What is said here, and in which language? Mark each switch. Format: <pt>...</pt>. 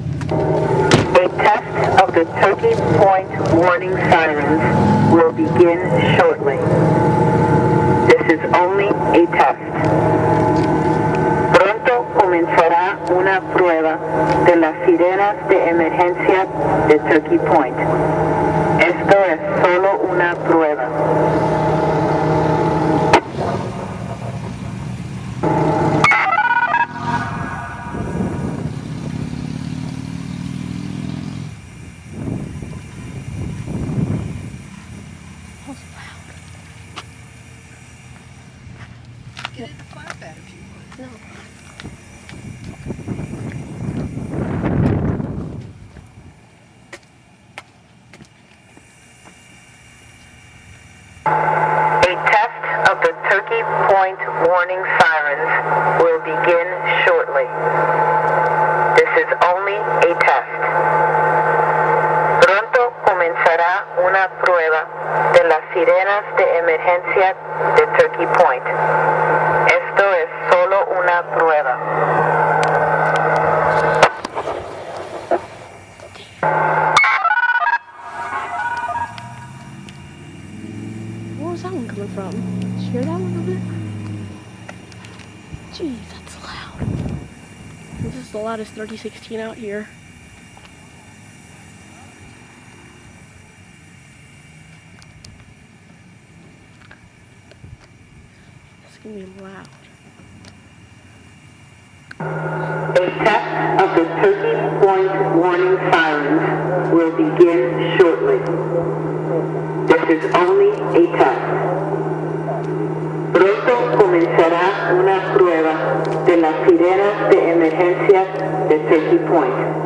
<en>A test of the Turkey Point warning sirens will begin shortly. This is only a test.</en> <es>Pronto comenzará una prueba de las sirenas de emergencia de Turkey Point. Esto es solo una prueba.</es> <en>Get it flatbed if you want. No. A test of the Turkey Point warning sirens will begin shortly. This is only a test.</en> <es>Pronto comenzará una prueba de las sirenas de emergencia de Turkey Point. Esto es solo una prueba.</es> <en>Where was that one coming from? Did you hear that one over there? Jeez, that's loud. This is the loudest 3016 out here. It's gonna be loud. A test of the Turkey Point warning sirens will begin shortly. This is only a test.</en> <es>Pronto comenzará una prueba de las sirenas de emergencia de Turkey Point.</es>